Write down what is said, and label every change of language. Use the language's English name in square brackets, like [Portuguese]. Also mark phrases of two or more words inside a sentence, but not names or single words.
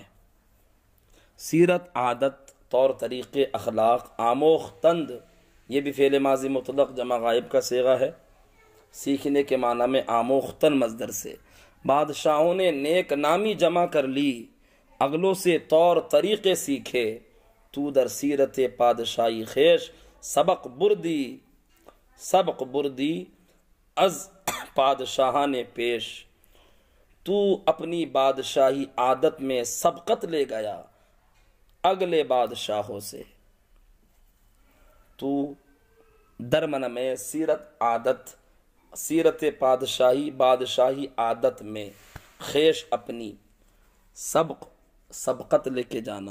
[Urdu] سیرت عادت، طور طریقے، اخلاق۔ آموختند یہ بھی فعل ماضی مطلق جمع غائب کا صیغہ ہے، سیکھنے کے معنی میں آموختن مصدر سے۔ بادشاہوں نے نیک نامی جمع کر لی، اگلوں سے طور طریقے سیکھے۔ [Persian] تو در سیرت پادشاہی خیش، سبق بردی، سبق بردی از پادشاہان پیش۔ [Urdu] تو اپنی بادشاہی عادت میں سبقت لے گیا اگلے بادشاہوں سے۔ تو درمن میں سیرت بادشاہی عادت میں خیش اپنی سبقت لے کے جانا.